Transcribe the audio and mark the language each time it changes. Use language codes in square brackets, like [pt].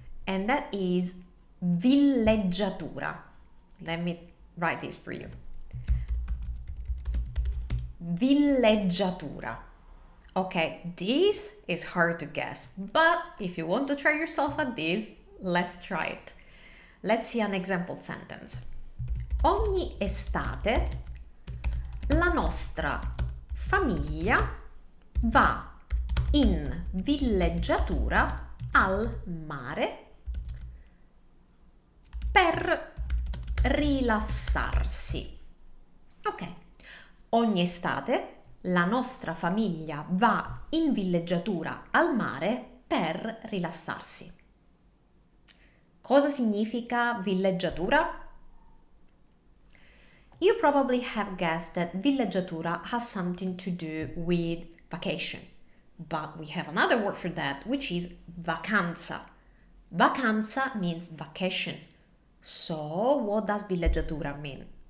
[en] And that is villeggiatura. Let me write this for you. Villeggiatura. Okay, this is hard to guess. But if you want to try yourself at this, let's try it. Let's see an example sentence. [it] Ogni estate la nostra famiglia va in villeggiatura al mare per rilassarsi. Ok, ogni estate la nostra famiglia va in villeggiatura al mare per rilassarsi. Cosa significa villeggiatura? [en] You probably have guessed that villeggiatura has something to do with vacation. But we have another word for that, which is vacanza. Vacanza means vacation. So what does villeggiatura mean?